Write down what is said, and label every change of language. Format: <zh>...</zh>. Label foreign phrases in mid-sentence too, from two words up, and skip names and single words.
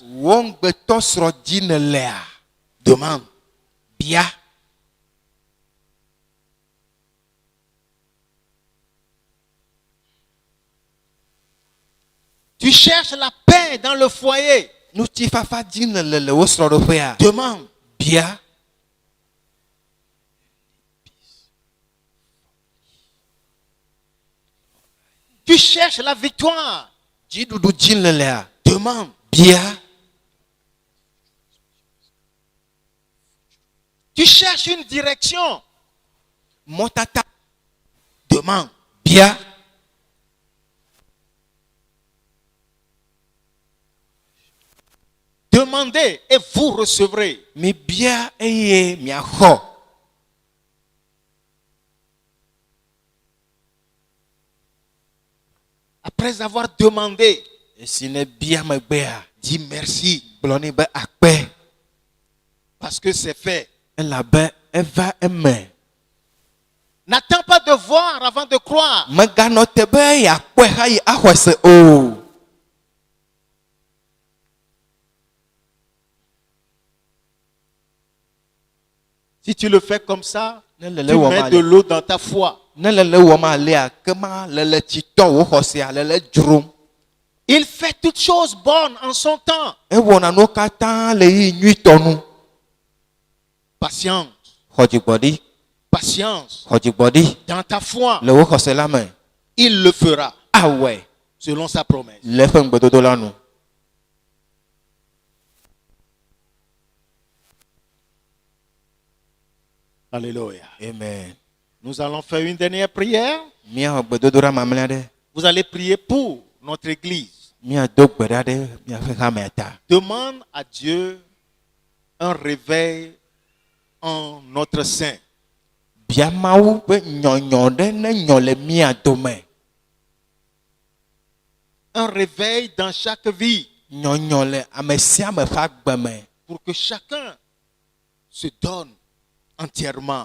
<ee>Wo ŋgbetɔ srɔ̃ dzi ne lea,</ee> <fr>demande.</fr> <ee>bia.</ee> <fr>Tu cherches la paix dans le foyer,</fr> <ee>Ŋutifafa dzi ne le wo srɔ̃ɖoƒea,</ee> <fr>demande.</fr> <ee>bia.</ee> <fr>Tu cherches la victoire,</fr> <ee>Dziɖuɖu dzi ne lea,</ee> <fr>demande.</fr> <ee>bia.</ee> <fr>Tu cherches une direction,</fr> <ee>Mɔtata,</ee> <fr>demande.</fr> <ee>bia.</ee> <fr>Demandez et vous recevrez.</fr> <ee>Mi bia eye miaxɔ.</ee> <fr>Après avoir demandé,</fr> <ee>Esi ne bia megbea,</ee> <fr>dis merci</fr> <ee>gblɔ nɛ be akpe,</ee> <fr>parce que c'est fait.</fr> <ee>elabe eva eme.</ee> <fr>N'attends pas de voir avant de croire.</fr> <ee>Meganɔ te be yeakpɔe hayi axɔe se o.</ee> <fr>Si tu le fais comme ça,</fr> <ee>Ne</ee> <fr>tu</fr> <ee>lele wɔm</ee> <fr>mets de</fr> <ee>ale,</ee> <fr>l'eau dans ta foi.</fr> <ee>ne lele wɔm alea, kema lele tsitɔ wo xɔsia lele dzrom.</ee> <fr>Il fait toutes choses bonnes en son temps.</fr> <ee>Ewɔna nuwo katã le yi nyuitɔ nu.</ee> <fr>Patience,</fr> <ee>Xɔ dzigbɔɖi,</ee> <fr>patience</fr> <ee>xɔ dzigbɔɖi</ee> <fr>dans ta foi.</fr> <ee>le wo xɔse la me.</ee> <fr>Il le fera</fr> <ee>Awɔe</ee> <fr>selon sa promesse.</fr> <ee>le eƒe ŋugbedodo la nu.</ee> <fr>Alléluia. Amen. Nous allons faire une dernière prière.</fr> <ee>Míaxɔ gbedodoɖa mamlɛa ɖe.</ee> <fr>Vous allez prier pour notre église.</fr> <ee>Míado gbe ɖa ɖe míaƒe xamea ta.</ee> <fr>Demande à Dieu un réveil en notre sein.</fr> <ee>Bia Mawu be nyɔnyɔ ɖe ne nyɔ le mía dome.</ee> <fr>Un réveil dans chaque vie</fr> <ee>Nyɔnyɔ le ame sia ame ƒe agbe me.</ee> <fr>pour que chacun se donne entièrement</fr>